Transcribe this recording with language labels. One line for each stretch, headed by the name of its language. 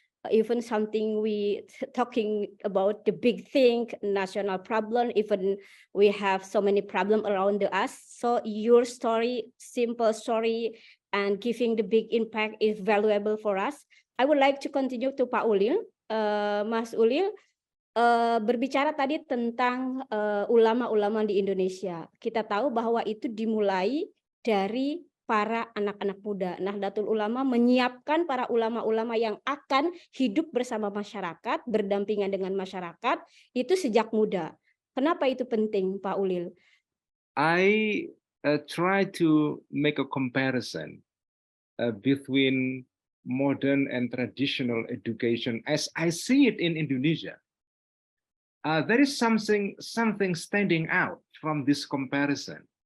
English: Even something we talking about the big thing, national problem. Even we have so many problem around us. So your story, simple story, and giving the big impact is valuable for us. I would like to continue to Pak Ulil, Mas Ulil.
Indonesian: Berbicara tadi tentang ulama-ulama di Indonesia. Kita tahu bahwa itu dimulai dari para anak-anak muda. Nahdlatul Ulama menyiapkan para ulama-ulama yang akan hidup bersama masyarakat, berdampingan dengan masyarakat, itu sejak muda. Kenapa itu penting, Pak Ulil?
English: I try to make a comparison between modern and traditional education as I see it in Indonesia. There is something standing out from this comparison.